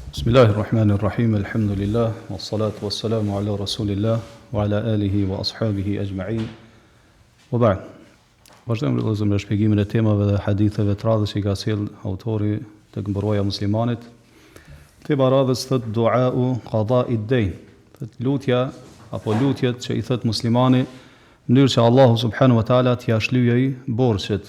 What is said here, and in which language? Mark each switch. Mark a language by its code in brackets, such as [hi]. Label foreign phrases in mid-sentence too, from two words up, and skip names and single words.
[ar] بسم الله الرحمن الرحيم، الحمد لله، والصلاة والسلام على رسول الله، وعلى آله وأصحابه أجمعين، وبعد. [sq] Vazhdojmë vëllezër me shpjegimin e temave dhe haditheve të radhës që ka sjell autori tek mbrojtja e muslimanit. Tema e radhës thot [ar] دعاء قضاء الدين, [sq] lutja apo lutjet që i thot muslimani në mënyrë që Allahu [ar] سبحانه وتعالى [sq] t'i shlyejë borxhet.